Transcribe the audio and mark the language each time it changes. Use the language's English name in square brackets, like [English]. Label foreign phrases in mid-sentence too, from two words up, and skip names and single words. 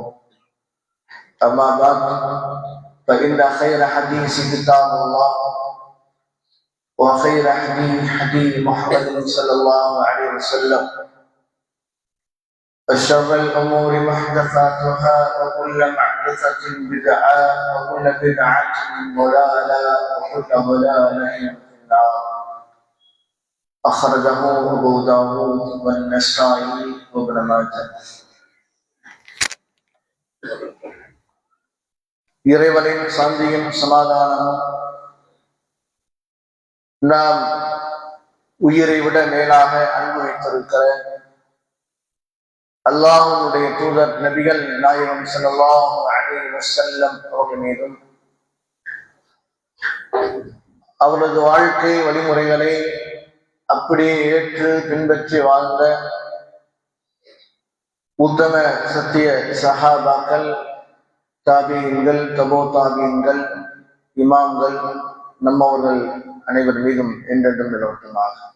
[Arabic] أما بعد فإن خير حديث كتاب الله وخير حديث محمد صلى الله عليه وسلم وشر الأمور محدثاتها وكل محدثة بدعة وكل بدعة ضلالة وكل ضلالة في النار. أخرجه أبو داود والنسائي وابن ماجه. [Tamil] இறைவனின் சாந்தியும் சமாதானமும் நாம் உயிரை விட மேலாக அன்பு வைத்திருக்கிற அல்லாஹ்வுடைய தூதர் நபிகள் நாயகம் [Arabic] صلى الله عليه وسلم [Tamil] அவர்கள் மீதும் அவரது வாழ்க்கை வழிமுறைகளை அப்படியே ஏற்று பின்பற்றி வாழ்ந்த உத்தம சத்திய சஹாபாக்கள், தாபீன்கள், தபோ தாபீன்கள், இமாம்கள், நம்மவர்கள் அனைவர் மீதும் என்றென்றும் நிலவட்டுமாக.